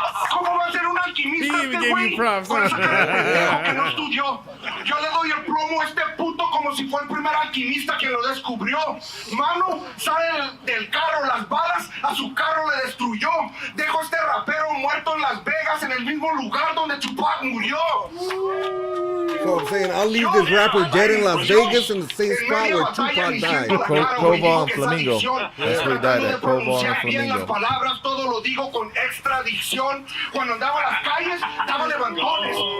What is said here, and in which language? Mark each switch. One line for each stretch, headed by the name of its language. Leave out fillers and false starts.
Spanish: ¿Cómo va a ser un alquimista este güey? Con esa cara de pendejo que no estudió. Yo le doy el plomo a este puto como si fue el primer alquimista que lo descubrió. Mano, sale del carro las balas, a su carro le destruyó. Dejo a este rapero muerto en Las Vegas, en el mismo lugar donde Tupac murió.
English: So I'm saying I'll leave this rapper dead in Las Vegas in the same spot where Tupac died. Provo and Flamingo. That's where he died at, Provo and
Spanish: Bien las
English: Flamingo.
Spanish: palabras, todo lo digo con extradicción. Cuando andaba en las calles, daba levantones.